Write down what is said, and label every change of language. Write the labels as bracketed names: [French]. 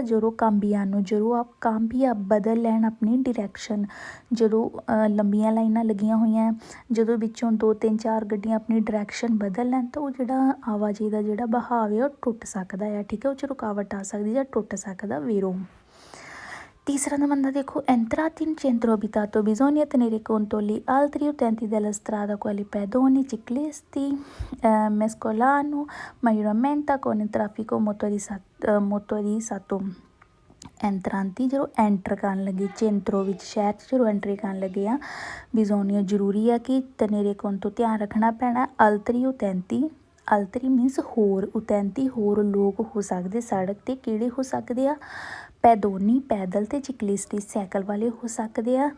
[Punjabi] ਜਦੋਂ ਕਾਂਬੀਆ ਬਦਲ ਲੈਣ ਆਪਣੀ ਡਾਇਰੈਕਸ਼ਨ, ਜਦੋਂ ਲੰਬੀਆਂ ਲਾਈਨਾਂ ਲੱਗੀਆਂ ਹੋਈਆਂ, ਜਦੋਂ ਵਿੱਚੋਂ 2 3 4 ਗੱਡੀਆਂ ਆਪਣੀ ਡਾਇਰੈਕਸ਼ਨ ਬਦਲ ਲੈਣ, ਤਾਂ ਉਹ ਜਿਹੜਾ ਆਵਾਜਾਈ ਦਾ ਜਿਹੜਾ ਬਹਾਵ ਹੈ ਉਹ ਟੁੱਟ ਸਕਦਾ ਆ। ਠੀਕ ਹੈ, ਉਹ 'ਚ ਰੁਕਾਵਟ ਆ ਸਕਦੀ ਜਾਂ ਟੁੱਟ ਸਕਦਾ ਵੀਰੋ। ਤੀਸਰਾ [Italian] domanda [Punjabi] ਦੇਖੋ, [Italian] entrati in centro abitato bisogna tenere conto gli altri utenti della strada quali pedoni, ciclisti, mescolano maggiormente con il traffico motorizzato। [Punjabi] ਐਂਤਰਾਂਤੀ ਜਦੋਂ ਐਂਟਰ ਕਰਨ ਲੱਗੇ ਚੇਂਤਰੋ ਵਿੱਚ, ਸ਼ਹਿਰ 'ਚ ਜਦੋਂ ਐਂਟਰੀ ਕਰਨ ਲੱਗੇ ਆ, ਬਿਜ਼ੋਨੀਆ ਜ਼ਰੂਰੀ ਆ ਕਿ ਤਨੇਰੇ ਕੋਨ ਤੋਂ ਧਿਆਨ ਰੱਖਣਾ ਪੈਣਾ। ਅਲਤਰੀ ਉਤੈਂਤੀ, ਅਲਤਰੀ ਮੀਨਸ ਹੋਰ, ਉਤੈਂਤੀ ਹੋਰ ਲੋਕ ਹੋ ਸਕਦੇ ਸੜਕ 'ਤੇ। ਕਿਹੜੇ ਹੋ ਸਕਦੇ ਆ? ਪੈਦੋਨੀ ਪੈਦਲ, ਅਤੇ ਚਿਕਲਿਸਟੀ ਸਾਈਕਲ ਵਾਲੇ ਹੋ ਸਕਦੇ ਆ।